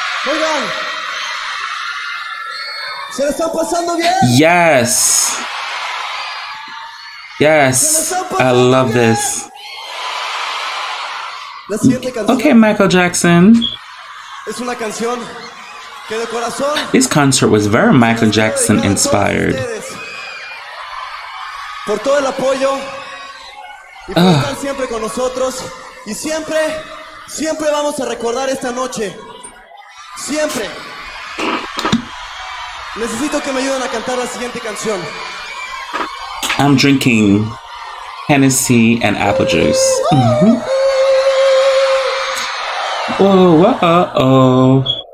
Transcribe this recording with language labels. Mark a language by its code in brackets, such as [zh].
[es] Oigan, ¿se la están pasando bien? [en] Yes. Yes. I love this. [es] La siguiente canción [en] Okay, Michael Jackson. [es] es una canción que de corazón [en] This concert was very Michael Jackson inspired. [es] Por todo el apoyo y por estar siempre con nosotros y siempre vamos a recordar esta noche. Siempre. Necesito que me ayuden a cantar la siguiente canción. [en] I'm drinking Hennessy and apple juice. Oh, uh-oh.